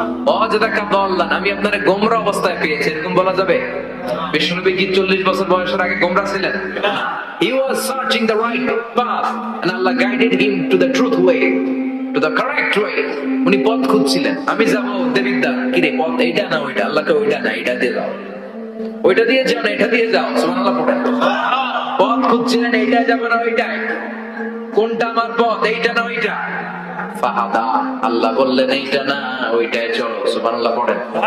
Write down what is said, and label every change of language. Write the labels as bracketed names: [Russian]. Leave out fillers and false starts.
[Arabic] ওয়াজাদাকা দাল্লান, [Bangla] আমি আপনারে গোমরা অবস্থায় পেয়েছি, এরকম বলা যাবে? বিশ্বনবী কি 40 বছর বয়সের আগে গোমরা ছিলেন? [English] He was searching the right path and Allah guided him to the truth way. To the correct way. [Bangla] উনি পথ খুঁজছিলেন, আমি যাবো দেবিদ্যা, কিরে পথ এইটা না ওইটা? আল্লাহকে ওইটা না এটা দিয়ে যাও, ওইটা দিয়ে যাও না এটা দিয়ে যাও। সুবহানাল্লাহ পড়েন। পথ খুঁজছিলেন, এইটা যাবো না ওইটাই, কোনটা আমার পথ, এইটা না ওইটা? ফাহাদা, আল্লাহ বললেন এইটা না ওইটাই চলো। সুবহানাল্লাহ পড়েন।